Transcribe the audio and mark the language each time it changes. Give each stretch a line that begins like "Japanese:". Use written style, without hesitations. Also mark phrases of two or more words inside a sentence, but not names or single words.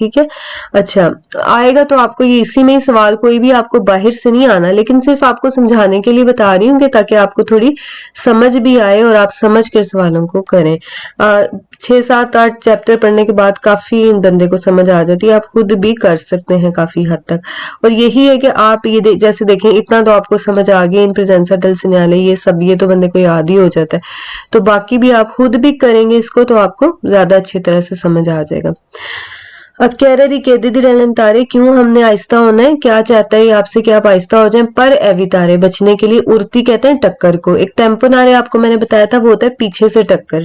Hindi: ठीक है, अच्छा आएगा तो आपको ये इसी में ही सवाल, कोई भी आपको बाहर से नहीं आना, लेकिन सिर्फ आपको समझाने के लिए बता रही हूँ कि ताकि आपको थोड़ी समझ भी आए और आप समझ कर सवालों को करें। 6, 7, 8 चैप्टर पढ़ने के बाद काफी बंदे को समझ आ जाती है, आप खुद भी कर सकते हैं काफी हद तक। और यही है कि आप ये जैसे देखें इतना तो आपको समझ आ गया,
Italian: in presenza del segnale
Hindi: ये सब, ये तो बंदे को याद ही हो जाता है, तो बाकी भी आप खुद भी करेंगे इसको तो आपको ज्यादा अच्छी तरह से समझ आ जाएगा। अब कह रहे
Italian: richiede di rallentare,
Hindi: क्यों हमने आहिस्ता होना है, क्या चाहता है आपसे कि आप आहिस्ता हो जाएं,
Italian: per evitare
Hindi: बचने के लिए, उर्ती कहते हैं टक्कर को, एक टेम्पोनारे आपको मैंने बताया था वो होता है पीछे से टक्कर।